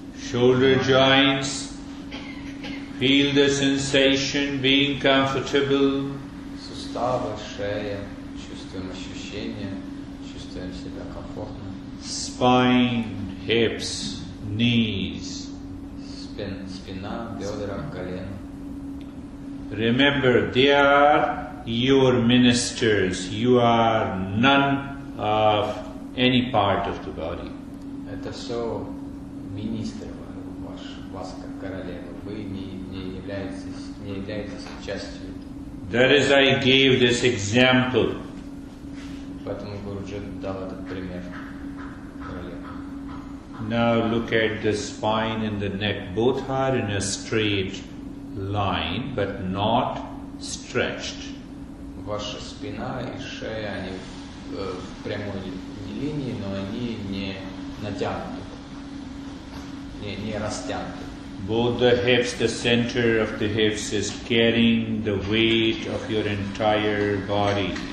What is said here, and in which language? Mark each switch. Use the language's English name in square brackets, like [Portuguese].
[English] Shoulder joints, feel the sensation, being comfortable. [Russian] Суставы, шея, чувствуем ощущения, чувствуем себя комфортно. [English] Spine, hips, knees. [Russian] Спина, бедра, колено. [English] Remember, they are your ministers. You are none of any part of the body. [Russian] Это все министры вас как королева. Вы не являетесь частью. [English] That is, I gave this example. [Russian] Поэтому Гуруджи дал этот пример королевы. [English] Now look at the spine and the neck. Both are in a straight line, but not stretched. [Russian] Ваша спина и шея, они в прямой линии, но они не натянуты, не растянуты. [English] Both the hips, the center of the hips is carrying the weight of your entire body.